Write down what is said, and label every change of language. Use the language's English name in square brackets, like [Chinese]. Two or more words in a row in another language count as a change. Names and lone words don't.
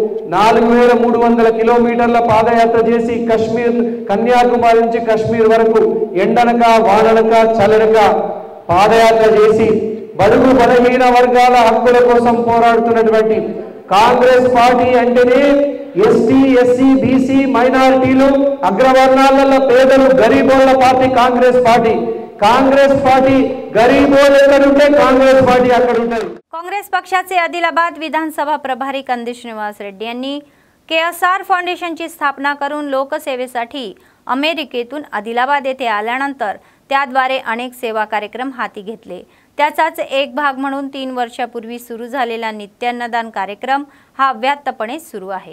[Telugu] 4300 కిలోమీటర్ల పాదయాత్ర చేసి కశ్మీర్, కన్యాకుమారి నుంచి కశ్మీర్ వరకు ఎండనక వాననక చలనక పాదయాత్ర చేసి బడుగు బలహీన వర్గాల హక్కుల కోసం పోరాడుతున్నటువంటి కాంగ్రెస్ పార్టీ అంటేనే ఎస్టీ, ఎస్సీ, బీసీ, మైనారిటీలు, అగ్రవర్ణాల పేదలు, గరీబోళ్ల పార్టీ కాంగ్రెస్ పార్టీ. కాంగ్రెస్ పార్టీ గరీబోలు ఎక్కడుంటే కాంగ్రెస్ పార్టీ అక్కడ ఉంటుంది. [Marathi] काँग्रेस पक्षाचे आदिलाबाद विधानसभा प्रभारी कंदी श्रीनिवास रेड्डी यांनी KSR फाउंडेशनची स्थापना करून लोकसेवेसाठी अमेरिकेतून आदिलाबाद येथे आल्यानंतर त्याद्वारे अनेक सेवा कार्यक्रम हाती घेतले. त्याचाच एक भाग म्हणून 3 वर्षापूर्वी सुरू झालेला नित्य अन्नदान कार्यक्रम हा अव्याहतपणे सुरू आहे।